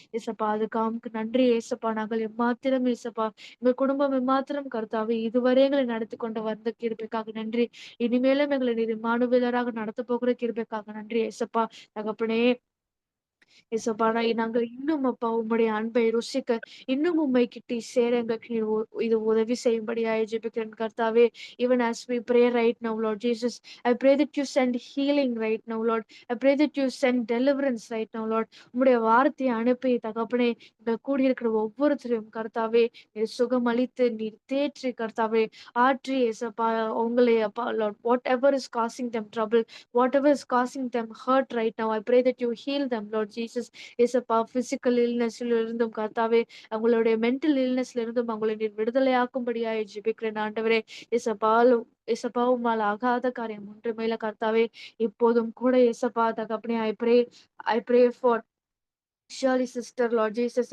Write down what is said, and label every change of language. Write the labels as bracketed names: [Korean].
[Tamil] ஏசப்பா, அதுக்கு நன்றி ஏசப்பா. நாங்கள் எம்மாத்திரம் ஏசப்பா, எங்கள் குடும்பம் எம்மாத்திரம் கர்த்தாவே இதுவரை எங்களை நடத்தி கொண்டு வந்த கிருபைக்காக நன்றி. இனிமேலும் எங்களை நீர் இம்மானுவேலராக நடத்த போகிற கிருபைக்காக நன்றி ஏசப்பா. தகப்பனே, இயேசுப்பா, நாங்க இன்னும் அப்பா உம்முடைய அன்பை ருசிக்க, இன்னும் உம்மை கிட்டி சேர எங்களுக்கு நீர் இது உதவி செய்யும்படியாய் ஜெபிக்கிறேன் கர்த்தாவே. [English] Even as we pray right now, Lord Jesus, I pray that you send healing right now, Lord. I pray that you send deliverance right now, Lord. [Tamil] உம்முடைய வார்த்தையை அனுப்பி தகப்பனே, எங்கள் கூடியிருக்கிற ஒவ்வொருத்தரையும் கர்த்தாவே நீர் சுகமளித்து நீர் தேற்றி கர்த்தாவே ஆற்றி ஏசப்பா உங்களை அப்பா [English] Lord, whatever is causing them trouble, whatever is causing them hurt right now, I pray that you heal them, Lord Jesus. [Tamil] ஏசப்பா, பிசிக்கல் இல்னஸ்ல இருந்தும் கர்த்தாவே, அவங்களுடைய மென்டல் இல்னஸ்ல இருந்தும் அவங்களை நீர் விடுதலையாக்கும்படியாய் ஜெபிக்கிறேன் ஆண்டவரே. ஏசப்பா, ஏசப்பா, உம்மால் ஆகாத காரியம் ஒன்றுமேல கர்த்தாவே. இப்போதும் கூட ஏசப்பா தகப்பனே, [English] I pray for Shirley sister, Lord Jesus.